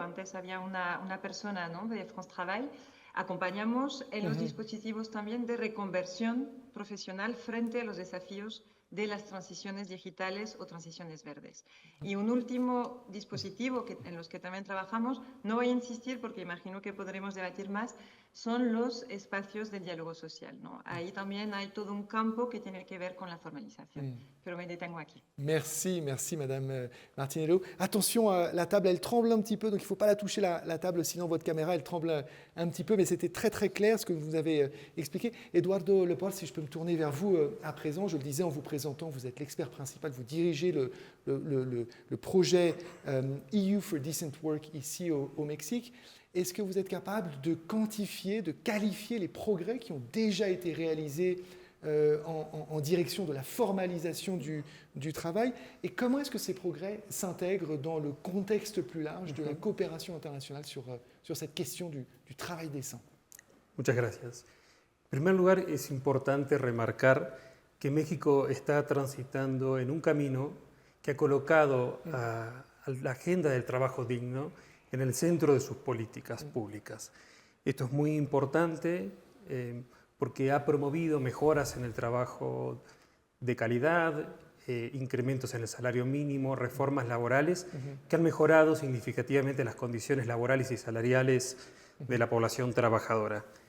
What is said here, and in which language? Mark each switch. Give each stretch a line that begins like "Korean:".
Spanish: Antes había una persona, ¿no?, de France Travail. Acompañamos en los dispositivos también de reconversión profesional frente a los desafíos de las transiciones digitales o transiciones verdes. Y un último dispositivo en los que también trabajamos, no voy a insistir porque imagino que podremos debatir más, son los espacios de diálogo social, ¿no? Ahí también hay todo un campo que tiene que ver con la formalización. Pero me detengo aquí.
French: Merci, merci Madame Martinello. Attention, la table, elle tremble un petit peu, donc il ne faut pas la toucher la table, sinon votre caméra, elle tremble un petit peu, mais c'était très très clair ce que vous avez expliqué. Eduardo Leport, si je peux me tourner vers vous à présent, je le disais en vous présentant, vous êtes l'expert principal, vous dirigez le projet EU for Decent Work ici au Mexique. Est-ce que vous êtes capable de quantifier, de qualifier les progrès qui ont déjà été réalisés en direction de la formalisation du travail, et comment est-ce que ces progrès s'intègrent dans le contexte plus large de la coopération internationale sur cette question du travail décent?
Spanish: Muchas gracias. En primer lugar, es importante remarcar que México está transitando en un camino que ha colocado a la agenda del trabajo digno en el centro de sus políticas públicas. Esto es muy importante porque ha promovido mejoras en el trabajo de calidad, incrementos en el salario mínimo, reformas laborales que han mejorado significativamente las condiciones laborales y salariales de la población trabajadora.